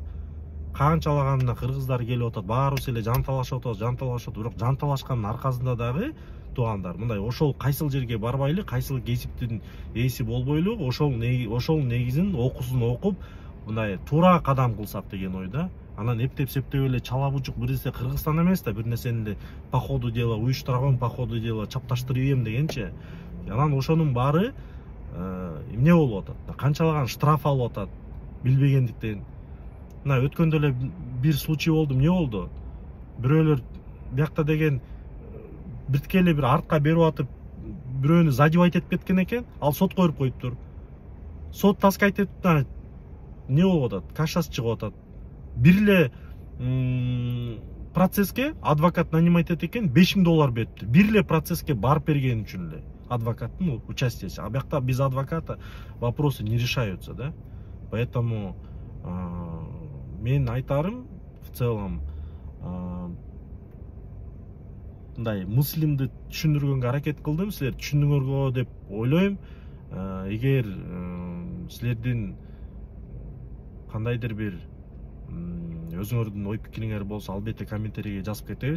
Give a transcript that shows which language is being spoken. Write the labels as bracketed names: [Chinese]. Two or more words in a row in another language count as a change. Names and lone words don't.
[Kyrgyz] Канчалаганда кыргыздар келип атат, баарыбыз эле жанталашып атат, бирок жанталашкандын аркасында дагы туугандар, мындай ошол кайсыл жерге барбайлы, кайсыл кесиптин ээси болбойлу, ошол негизин окуусун окуп, мындай туура кадам кылсак деген ойда. Анан эптеп септеп эле чала бучук бир нерсе Кыргызстан эмес да, бир нерсени эле [Russian] по ходу дела [Kyrgyz] уюштурган, [Russian] по ходу дела [Kyrgyz] чапташтырып ийем дегенчи. Анан ошонун баары эмне болуп атат? Канчалаган штраф алып атат билбегендиктен. Мына өткөндө эле бир случай болду, эмне болду? Бирөөлөр биякта деген биртке эле бир артка берип атып, бирөөнү задевать этип кеткен экен, ал сотко берип коюптур. Сот таскайт этип, эмне болуп атат? Кашасы чыгып атат. Бир эле процесске адвокат нанимать этет экен, $5000 берипти. Бир эле процесске барып берген үчүн эле адвокаттын участиеси. [Russian] А биякта без адвоката вопросы не решаются, да? Поэтому [Kyrgyz] мен айтарым [Russian] в целом [Kyrgyz] мындай мыслимди түшүндүргөнгө аракет кылдым. Силер түшүндүңөргө деп ойлойм. Эгер силердин кандайдыр бир өзүңөрдүн ой пикириңер болсо, албетте комментарийге жазып кетебиз.